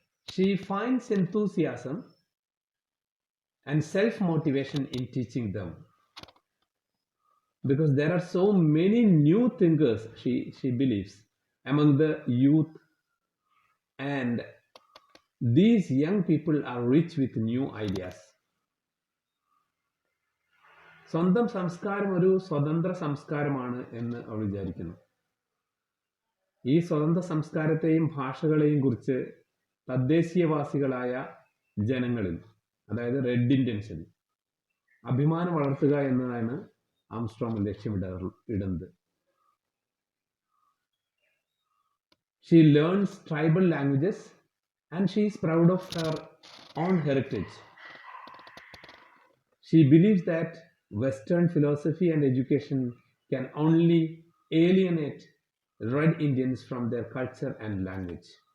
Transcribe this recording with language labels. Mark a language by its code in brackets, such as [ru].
[en] She finds enthusiasm and self-motivation in teaching them because there are so many new thinkers, she believes, among the youth, and these young people are rich with new ideas. [ml] സ്വന്തം സംസ്കാരം ഒരു സ്വതന്ത്ര സംസ്കാരമാണ് എന്ന് അവൾ വിചാരിക്കുന്നു. ഈ സ്വതന്ത്ര സംസ്കാരത്തെയും ഭാഷകളെയും കുറിച്ച് തദ്ദേശീയവാസികളായ ജനങ്ങളിൽ, അതായത് റെഡ് ഇന്ത്യൻസിൽ അഭിമാനം വളർത്തുക എന്നതാണ് ആംസ്ട്രോങ് ലക്ഷ്യമിടുന്നത്. [en] She learns tribal languages and she is proud of her own heritage. She believes that Western philosophy and education can only alienate Red Indians from their culture and language.